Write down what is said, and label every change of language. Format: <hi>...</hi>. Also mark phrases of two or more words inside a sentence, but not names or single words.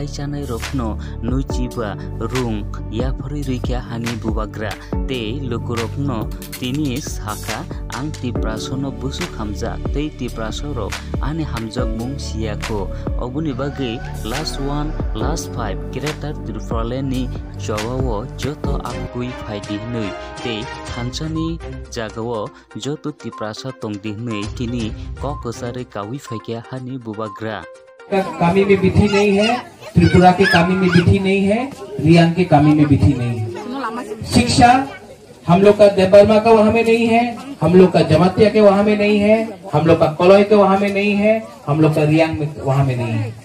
<trp>chanai rokno nuichiba rung yapari rikya hani bubagra te lukurokno tini saka ang tiprasono busuk hamja te tiprasoro ane hamjak mung siako obuni bagi last 1 last 5 Greater Tripura ni jawawo joto akui phaidi nei te thanchani jagawo joto tiprasa tongdi nei tini kokosare kawi phaikya hani bubagra</trp> <hi>कामी में बिथी नहीं है, त्रिपुरा के कामी में बिथी नहीं है, रियांग के कामी में बिथी नहीं है। शिक्षा हम लोग का देबर्मा का वहां में नहीं है, हम लोग का जमातिया के वहां में नहीं है, हम लोग का कलोई के वहां में नहीं है, हम लोग का रियांग में वहां में नहीं है।</hi>